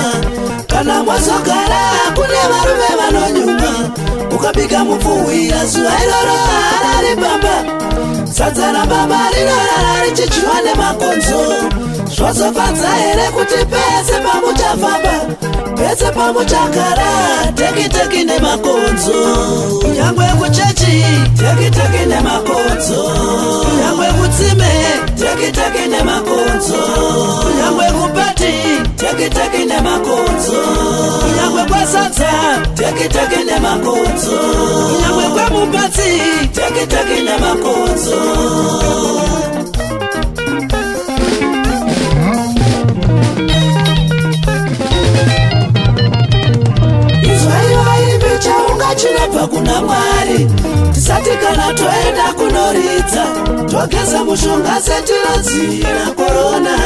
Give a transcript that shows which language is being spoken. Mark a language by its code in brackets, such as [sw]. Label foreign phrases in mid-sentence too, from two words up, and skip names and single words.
[sn] Kana mwazogara kune varume vanonyuma ukabika mupfuhwira zuva iroro harari baba. Sadza rababa rinorara richidyiwa nemakonzo. Zvozofadza here kuti pese pamuchafamba pese pamuchagara teki-teki nemakonzo. Kunyangwe kuchechi teki-teki nemakonzo. Kunyangwe kutsime teki-teki nemakonzo. Kunyangwe kupati teki-teki nemakonzo. Kunyangwe kwasadza teki-teki nemakonzo. Kunyangwe kwamupatsi teki-teki nemakonzo. Chinobva kuna Mwari. Tisati kana toenda kunoridza togeza mushonga setinodzivirira korona.